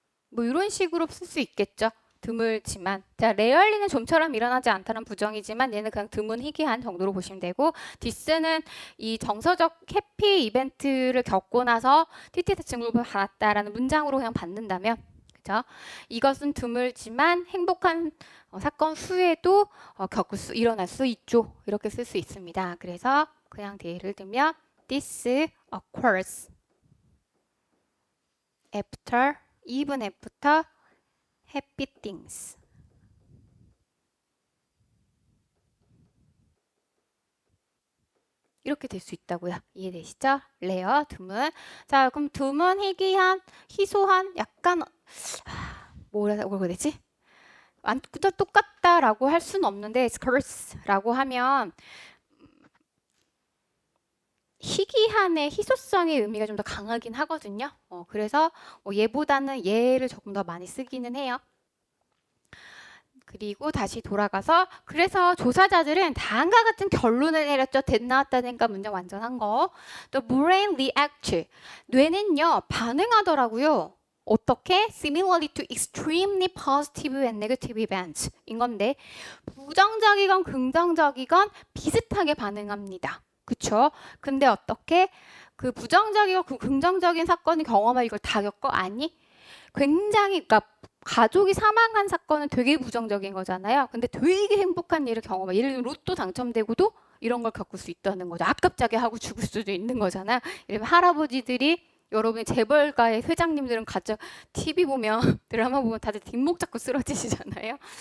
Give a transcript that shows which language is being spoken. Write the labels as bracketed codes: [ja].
[ko] 뭐 이런 식으로 쓸 수 있겠죠. 드물지만. 자, 레얼리는 좀처럼 일어나지 않다는 부정이지만 얘는 그냥 드문 희귀한 정도로 보시면 되고 디스는 이 정서적 해피 이벤트를 겪고 나서 TTS 증후군을 받았다라는 문장으로 그냥 받는다면 그죠? 이것은 드물지만 행복한 사건 후에도 일어날 수 있죠. 이렇게 쓸 수 있습니다. [en] 그래서 그냥 예를 들면 this occurs after even after happy things. [ko] 이렇게 될 수 있다고요. 이해되시죠? 레어, 드문. 자, 그럼 드문, 희귀한, 희소한, 약간 뭐라고 해야 되지? 완전 똑같다라고 할 수는 없는데 scarce라고 하면 희귀한의 희소성의 의미가 좀 더 강하긴 하거든요. 그래서 얘보다는 얘를 조금 더 많이 쓰기는 해요. 그리고 다시 돌아가서 그래서 조사자들은 다음과 같은 결론을 내렸죠. 됐나왔다든가 문장 완전한 거. [en] 또 brain react. [ko] 뇌는요 반응하더라고요. 어떻게? [en] Similarly to extremely positive and negative events [ko] 인 건데 부정적이건 긍정적이건 비슷하게 반응합니다. 그쵸? 근데 어떻게? 그 부정적이고 그 긍정적인 사건을 경험하고 이걸 다 겪어? 아니? 굉장히 그러니까 가족이 사망한 사건은 되게 부정적인 거잖아요. 근데 되게 행복한 일을 경험해. 예를 들면 로또 당첨되고도 이런 걸 겪을 수 있다는 거죠. 아깝자게 하고 죽을 수도 있는 거잖아요. 예를 들면 할아버지들이 여러분이 재벌가의 회장님들은 가져 TV 보면 드라마 보면 다들 뒷목 잡고 쓰러지시잖아요.